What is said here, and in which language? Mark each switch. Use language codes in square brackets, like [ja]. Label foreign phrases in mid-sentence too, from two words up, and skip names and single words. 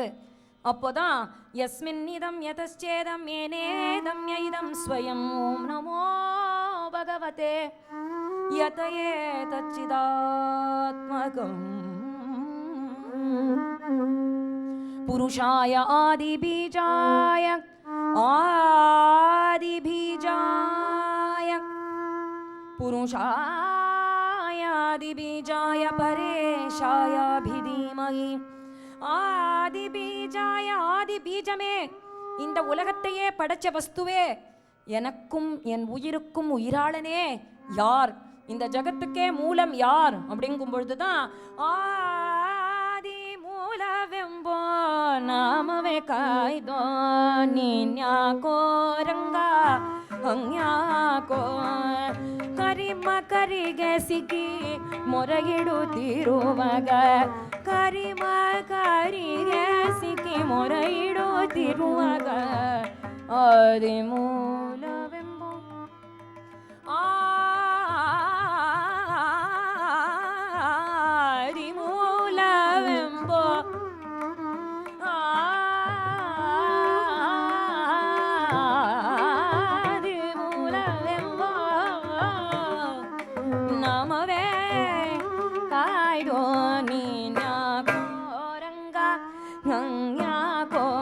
[sa] அப்போதான் यस्मिन् इदं यतश्चेदं येनेदं य इदं स्वयम् ओम् नमो भगवते यतये तच्चिदात्मकम् पुरुषाय आदिबीजाय आदिबीजाय पुरुषाय आदिबीजाय परेशाय धीमहि [ta] ஆதிபீஜாய ஆதிபீஜமே இந்த உலகத்தையே படைச்ச வஸ்துவே எனக்கும் என் உயிருக்கும் உயிராளனே யார் இந்த ஜகத்துக்கே மூலம் யார் அப்படிங்கும் பொழுதுதான் [kn] ಆದಿ ಮೂಲವೆಂಬೋ ನಾಮವೇ ಕಾಯ್ದೋ ನೀನ್ಯಾಕೋ ರಂಗಾ ಹಂಗ್ಯಾಕೋ ಕರಿಮ ಕರಿಗೆ ಸಿಕ್ಕಿ ಮೊರೆಯಿಡುತ್ತಿರುವಾಗ ಕರಿಮ ಕರಿಗೆ ಸಿಕ್ಕಿ ಮೊರೆಯಿಡುತ್ತಿರುವಾಗ ಆದಿಮೂಲವೆಂಬ ಆದಿಮೂಲವೆಂಬ ನಮವೇ ಕಾಯ್ದೋ ನೀನ್ಯಾಕೋ ರಂಗ ಹಂಗ್ಯಾಕೋ